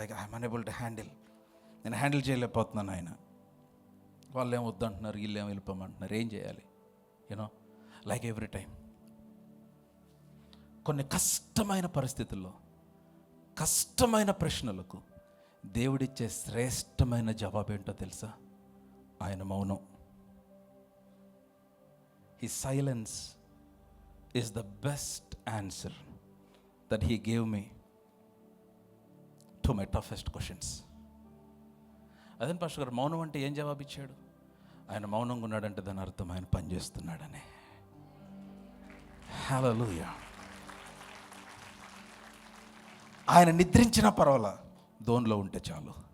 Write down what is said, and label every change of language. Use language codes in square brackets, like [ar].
[en] I'm unable to handle. [te] నేను handle చేయలేకపోతున్నాను. ఆయన వాళ్ళు ఏం వద్దంటున్నారు, వీళ్ళు ఏం వెళ్ళిపోమంటున్నారు, ఏం చేయాలి? [en] you know, like every time [te] కొన్ని కష్టమైన పరిస్థితుల్లో, కష్టమైన ప్రశ్నలకు దేవుడిచ్చే శ్రేష్టమైన జవాబు ఏంటో తెలుసా? ఆయన మౌనం. [en] His silence is the best answer that he gave me to my toughest questions. [te] అదే పాస్టర్ గారు, మౌనం అంటే ఏం జవాబు ఇచ్చాడు? ఆయన మౌనంగా ఉన్నాడంటే దాని అర్థం ఆయన పనిచేస్తున్నాడనే. హల్లెలూయా. ఆయన నిద్రించినా పర్వాలా, దోన్లో ఉంటే చాలు.